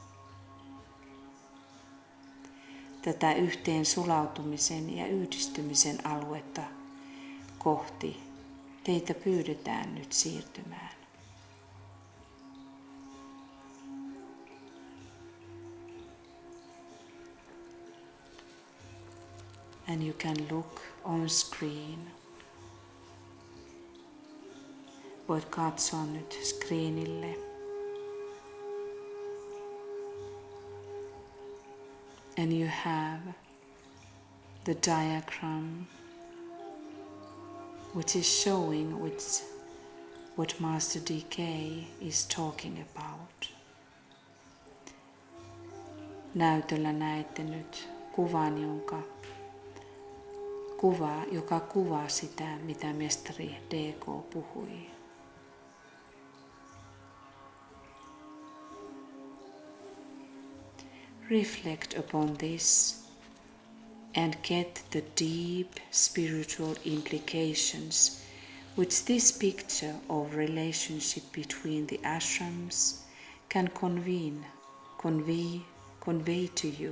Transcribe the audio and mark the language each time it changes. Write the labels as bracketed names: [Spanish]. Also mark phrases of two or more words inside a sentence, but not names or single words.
[Finnish] Tätä yhteen sulautumisen ja yhdistymisen aluetta kohti teitä pyydetään nyt siirtymään. [English] and you can look on screen. [Finnish] Voit katsoa nyt screenille. [English] And you have the diagram which is showing what Master DK is talking about. [Finnish] Näytöllä näette nyt kuvan, joka kuvaa sitä, mitä mestari DK puhui. [English] Reflect upon this and get the deep spiritual implications which this picture of relationship between the ashrams can convey to you.